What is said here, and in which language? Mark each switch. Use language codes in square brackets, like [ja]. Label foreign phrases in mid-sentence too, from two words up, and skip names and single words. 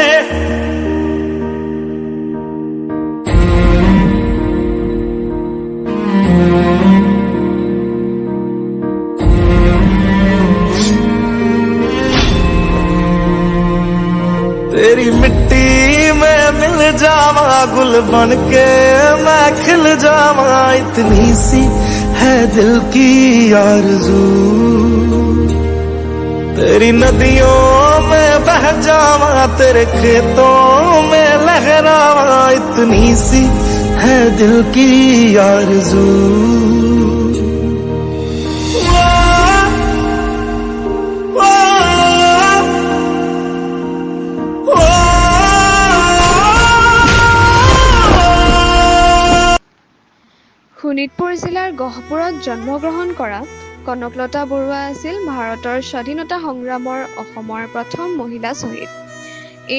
[hi] तेरी मिट्टी में मिल जावा गुल बन के मैं खिल जावा, इतनी सी है दिल की आरज़ू, तेरी नदियों में बह जावा तेरे खेतों में लहरावा, इतनी सी है दिल की आरज़ू। [as] শোণিতপুৰ জিলাৰ গহপুৰত জন্মগ্ৰহণ কৰা কনকলতা বৰুৱা আছিল ভাৰতৰ স্বাধীনতা সংগ্ৰামৰ অসমৰ প্ৰথম মহিলা শ্বহীদ।